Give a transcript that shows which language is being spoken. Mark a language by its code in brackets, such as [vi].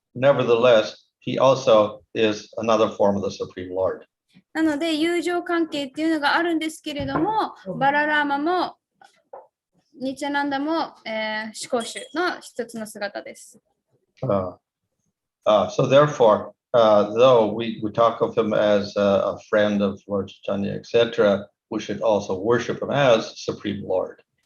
[en] Nevertheless, he also is another form of the Supreme Lord. [ja] なので、友情関係っていうのがあるんですけれども、バララーマもニチャナンダも、思考主の一つの姿です。 [en] So therefore, though we talk of him as a friend of Lord Chaitanya, etc., we should also worship him as Supreme Lord.